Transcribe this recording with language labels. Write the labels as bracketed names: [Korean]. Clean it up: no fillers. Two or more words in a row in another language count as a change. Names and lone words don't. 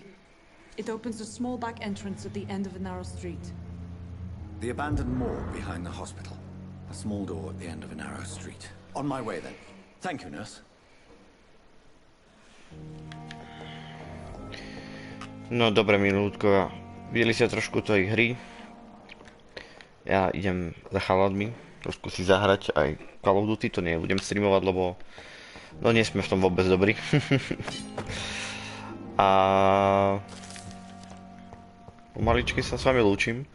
[English] It opens a small back entrance at the end of a narrow street. The abandoned morgue behind the hospital. A small door at the end of a narrow street. On my way then. Thank you, nurse. [Slovak] No dobre, minútko. Videli ste trošku tej hry. Ja idem za chaladmi. Trošku si zahrať aj Call of Duty. To nebudem streamovať, lebo no nie sme v tom vôbec dobrí. A pomaličky sa s vami lúčim.